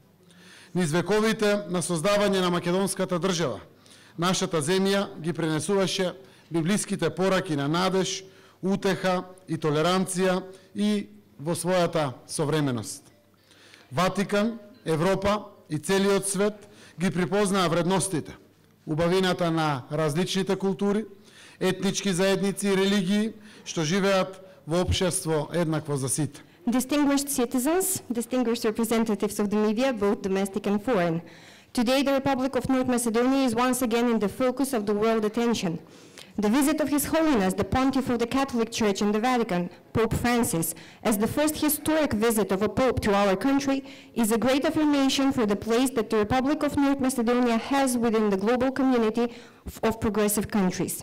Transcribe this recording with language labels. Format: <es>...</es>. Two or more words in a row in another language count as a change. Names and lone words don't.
<mk>Низ вековите на создавање на македонската држава, нашата земја ги пренесуваше библиските пораки на надеж, утеха и толеранција и во својата современост. Ватикан, Европа и целиот свет ги припознаа вредностите, убавината на различните култури, етнички заедници и религии, што живеат во општество еднакво за сите.</mk> <en>Distinguished citizens, distinguished representatives of the media, both domestic and foreign. Today, the Republic of North Macedonia is once again in the focus of the world attention. The visit of His Holiness, the Pontiff of the Catholic Church in the Vatican, Pope Francis, as the first historic visit of a Pope to our country, is a great affirmation for the place that the Republic of North Macedonia has within the global community of progressive countries.</en>